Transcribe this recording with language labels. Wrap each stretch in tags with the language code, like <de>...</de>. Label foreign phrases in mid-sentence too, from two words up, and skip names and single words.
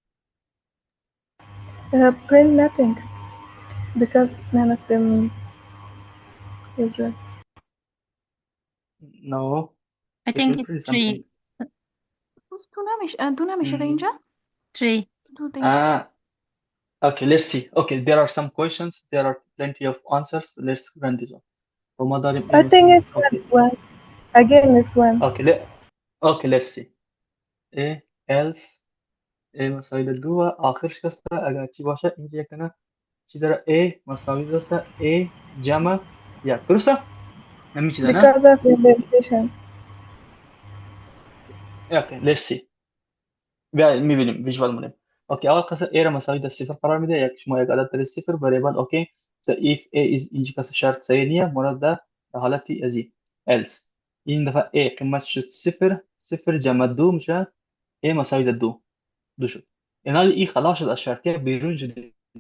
<en>Print nothing because none of them is right. no I it will think it's print something 3.</en> <fa>بس دو نمیشه در اینجا 3. دو در اینجا</fa> <en>ah okay let's see okay there are some questions there are plenty of answers let's run this one</en> <fa>وما داریم a</fa> <en>I think</en> <fa>مساوی</fa> <en>it's okay one. Again, it's one. okay let's see</en> <fa>a else a مساوی در دو و آخرش کسته اگر چی باشه اینجا یک دونه چی داره a مساوی درسته a جمع یک درسته همین چیزه نه</fa> <en>Because of indentation.</en> <fa>اوکی</fa> <en>let's see</en> <fa>بیا میبینیم ویژوال مونیم اوکی اول قصه a را مساوی در صفر قرار میده یک شما یک عدد در صفر variable اوکی</fa> <en>so if a is</en> <fa>اینجا کس شرط صحیح نیه مراد در حالتی ازی else این دفعه a قیمت شد صفر صفر جمع دو میشه a مساوی در دو شد این حال این خلاص شد از شرطیه بیرون شد این</fa>